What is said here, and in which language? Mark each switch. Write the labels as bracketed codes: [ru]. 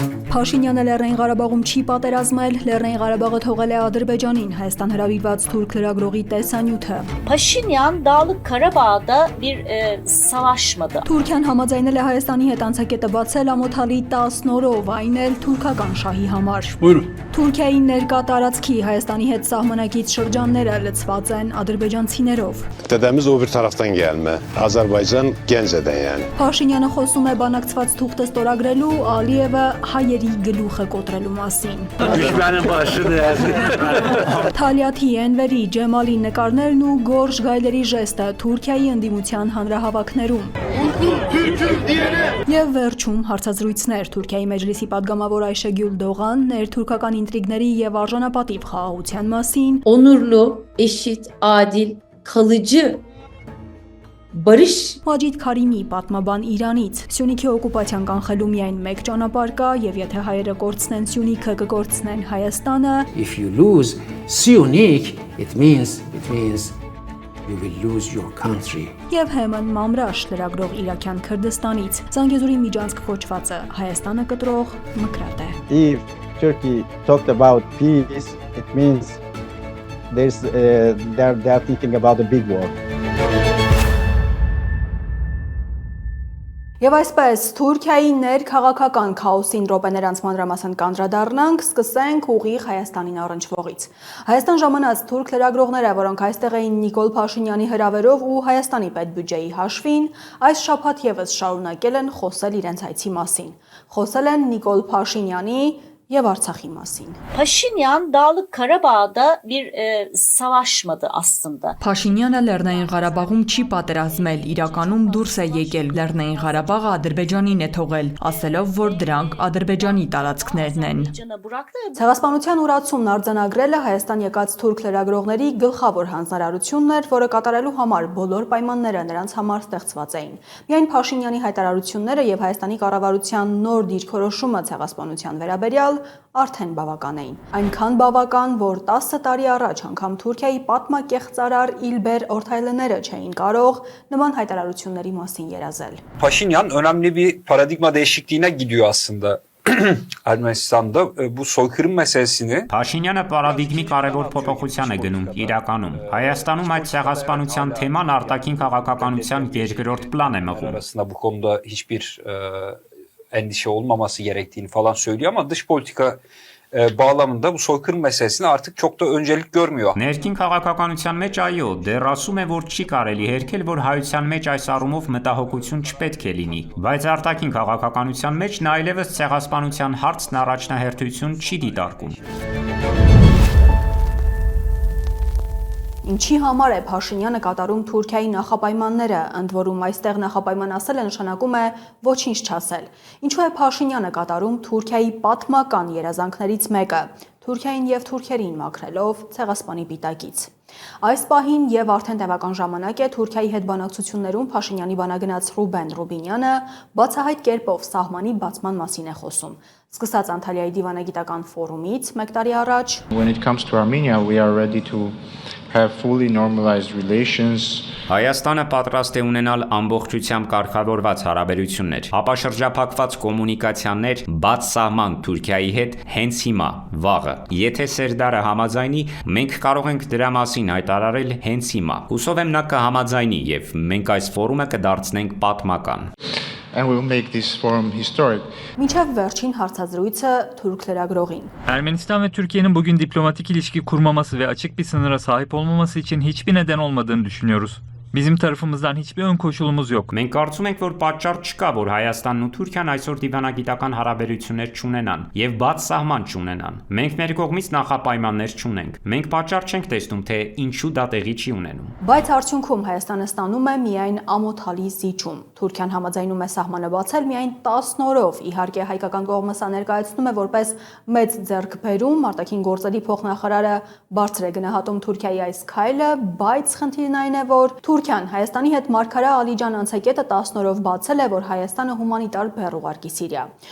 [hy] Փաշինյանը Լեռնային Ղարաբաղում չի պատերազմել, Լեռնային Ղարաբաղը թողել է Ադրբեջանին, Հայաստան հրավիրված թուրք լրագրողի տեսանյութը։ [tr] Paşinyan Dağlık Karabağ'da bir savaşmadı. [hy] Թուրքիան համաձայնել է Հայաստանի հետ անցակետը բացել ամոթալի 10 օրով, այն էլ թուրքական շահի համար։ Թուրքիայի ներկա տարածքի Հայաստանի հետ սահմանակից շրջանները լցված են ադրբեջանցիներով։ [tr] Dedemiz o bir taraftan gelme. Azerbaycan Gence'den yani. [hy] Փաշինյանը խոսում է բանակցված թուղթը ստորագրելու, Ալիևը հայերի գլուխը կոտրելու մասին։ [tr] düşmanın başını ezdi. [hy] Թալյաթի, Էնվերի, Ջեմալի նկարներն ու գորշ գայլերի ժեստը Թուրքիայի ընդդիմության հանրահավաքներում։ Եվ վերջում հարցազրույցներ Թուրքիայի մեջլիսի падգամավոր Ayşegül Doğan ներթուրքական ինտրիգների եւ արժանապատիվ խաղաղության մասին, [tr] onurlu, eşit, adil, kalıcı barış [hy] Մաջիդ Քարիմի պատմաբան Իրանից Սյունիքի օկուպացիան կանխելու միայն մեկ ճանապարհ կա եւ եթե հայերը կորցնեն Սյունիքը, կկորցնեն Հայաստանը։ [en] If you lose Syunik, it means you will lose your country. [hy] Եվ Հեմեն Մամրաշ լրագրող Իրաքյան Քրդստանից Զանգեզուրի միջանցք կոչվածը Հայաստանը կտրող մկրատ է։ [en] If Turkey talked about peace, it means they're thinking about a big war. [hy] Եվ այսպես Թուրքիայի ներքաղաքական քաոսին րոպեներ անց մանրամասն կանդրադառնանք, սկսենք ուղիղ Հայաստանին առնչվողից։ Հայաստան ժամանած թուրք լրագրողները, որոնք այստեղ էին Նիկոլ Փաշինյանի հրավերով ու Հայաստանի պետբյուջեի հաշվին, այս շաբաթ եւս շարունակել են խոսել իրենց այցի մասին։ Խոսել են Նիկոլ Փաշինյանի եւ Արցախի մասին։ [tr] Paşinyan Dağlık Karabağ'da bir savaşmadı aslında. [hy] Փաշինյանը Լեռնային Ղարաբաղում չի պատերազմել, իրականում դուրս է եկել Լեռնային Ղարաբաղը Ադրբեջանին է թողել, ասելով, որ դրանք Ադրբեջանի տարածքներն են։ Ցեղասպանության ուրացումն արձանագրելը Հայաստան եկած թուրք լրագրողների գլխավոր հանձնարարությունն էր, որը կատարելու համար բոլոր պայմանները նրանց համար ստեղծված էին։ Միայն Փաշինյանի հայտարարությունները եւ Հայաստանի կառավարության նոր դիրքորոշումը ցեղասպանության վերաբերյալ արդեն բավական էին։ Այնքան բավական, որ 10 տարի առաջ անգամ Թուրքիայի պատմակեղծարար İlber Ortaylıները չէին կարող նման հայտարարությունների մասին երազել։ [tr] Paşinyan önemli bir paradigma değişikliğine gidiyor aslında. Ermenistan'da bu soykırım meselesini [hy] Փաշինյանը պարադիգմի կարևոր փոփոխության է գնում իրականում։ Հայաստանում այդ ցեղասպանության թեման արտաքին քաղաքականության երկրորդ պլան է մղում։ [tr] arasında bu konuda hiçbir endişe olmaması gerektiğini falan söylüyor ama dış politika bağlamında bu soykırım meselesini artık çok da öncelik görmüyor. [hy] Ներքին քաղաքականության մեջ այո, դեռ ասում է, որ չի կարելի հերքել, որ հայության մեջ այս առումով մտահոգություն չպետք է լինի, բայց արտաքին քաղաքականության մեջ նա այլևս ցեղասպանության հարցն առաջնահերթություն չի դիտարկում։ Ինչի համար է Փաշինյանը կատարում Թուրքիայի նախապայմանները, ընդ որում այստեղ նախապայման ասելը նշանակում է ոչինչ չասել։ Ինչու է Փաշինյանը կատարում Թուրքիայի պատմական երազանքներից մեկը, Թուրքիային եւ թուրքերին մաքրելով ցեղասպանի պիտակից։ Այս պահին եւ արդեն տևական ժամանակ է Թուրքիայի հետ բանակցություններում Փաշինյանի բանագնաց Ռուբեն Ռուբինյանը բացահայտ կերպով սահմանի բացման մասին է խոսում։ Սկսած Անտալիայի դիվանագիտական ֆորումից մեկ տարի առաջ [en] When it comes to Armenia, we are ready to have fully normalized relations. [hy] Հայաստանը պատրաստ է ունենալ ամբողջությամբ կարգավորված հարաբերություններ, ապաշրջափակված կոմունիկացիաներ, բաց սահման Թուրքիայի հետ հենց հիմա, վաղը։ Եթե Սերդարը համաձայնի, մենք կարող ենք դրա մասին հայտարարել հենց հիմա։ Հուսով եմ նա կհամաձայնի եւ մենք այս ֆորումը կդարձնենք պատմական։ [en] And we'll make this forum historic. [hy] Մինչև վերջին հարցազրույցը Türk liragrovին. [tr] Ermenistan ve Türkiye'nin bugün diplomatik ilişki kurmaması ve açık bir sınıra sahip olmaması için hiçbir neden olmadığını düşünüyoruz. Bizim tarafımızdan hiçbir ön koşulumuz yok. [hy] Մենք կարծում ենք, որ պատճառ չկա, որ Հայաստանն ու Թուրքիան այսօր դիվանագիտական հարաբերություններ չունենան եւ բաց սահման չունենան։ Մենք մեր կողմից նախապայմաններ չունենք։ Մենք պատճառ չենք տեսնում, թե ինչու դա տեղի չի ունենում։ Բայց արդյունքում Հայաստանը ստանում է միայն ամոթալի զիջում։ Թուրքիան համաձայնում է սահմանը բացել միայն 10 օրով։ Իհարկե հայկական կողմը սա ներկայացնում է որպես մեծ ձեռքբերում, արտաքին գործերի փոխնախարարը բարձր է գնահատում Թուրքիայի այս քայլը, բայց խնդիրն այն է, որ Թուրքիան Հայաստանի հետ Մարգարա Ալիջան անցակետը 10 օրով բացել է, որ Հայաստանը հումանիտար բեռ ուղարկի Սիրիա։